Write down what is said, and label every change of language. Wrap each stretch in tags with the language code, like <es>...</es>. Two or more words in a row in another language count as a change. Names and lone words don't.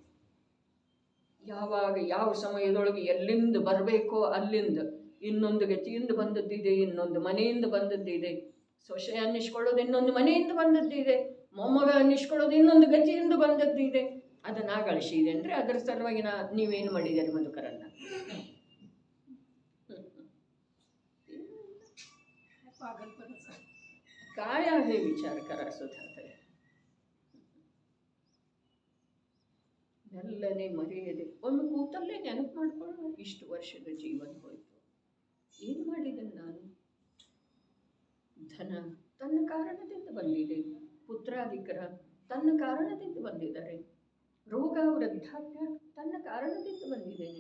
<kn>ಯಾವಾಗ ಯಾವ ಸಮಯದೊಳಗೆ ಎಲ್ಲಿಂದ ಬರಬೇಕೋ ಅಲ್ಲಿಂದ, ಇನ್ನೊಂದು ಗತಿಯಿಂದ ಬಂದದ್ದಿದೆ, ಇನ್ನೊಂದು ಮನೆಯಿಂದ ಬಂದದ್ದಿದೆ, ಸೊಸೆ ಅನ್ನಿಸ್ಕೊಳ್ಳೋದು ಇನ್ನೊಂದು ಮನೆಯಿಂದ ಬಂದದ್ದಿದೆ, ಮೊಮ್ಮಗ ಅನ್ನಿಸ್ಕೊಳ್ಳೋದು ಇನ್ನೊಂದು ಗತಿಯಿಂದ ಬಂದದ್ದಿದೆ. ಅದನ್ನ ಗಳಿಸಿದೇನ್ರಿ? ಅದರ ಸಲುವಾಗಿ ನೀವೇನು ಮಾಡಿದ್ದೀರಿ ಮಧುಕರನ್ನ?</kn> <mr>काय आहे विचार करा सुद्धा तरी.</mr> <kn>ಮೆಲ್ಲನೆ ಮರೆಯದೆ ಒಂದು ಕೂತಲ್ಲೇ ನೆನಪು ಮಾಡ್ಕೊಳ್ಳೋಣ. ಇಷ್ಟು ವರ್ಷದ ಜೀವನ ಹೋಯಿತು, ಏನು ಮಾಡಿದ್ದೇನೆ ನಾನು? ಧನ ತನ್ನ ಕಾರಣದಿಂದ ಬಂದಿದೆ, ಪುತ್ರಾಧಿಕರ ತನ್ನ ಕಾರಣದಿಂದ ಬಂದಿದ್ದಾರೆ, ರೋಗ ವೃದ್ಧಾಪ್ಯ ತನ್ನ ಕಾರಣದಿಂದ ಬಂದಿದ್ದೇನೆ.</kn>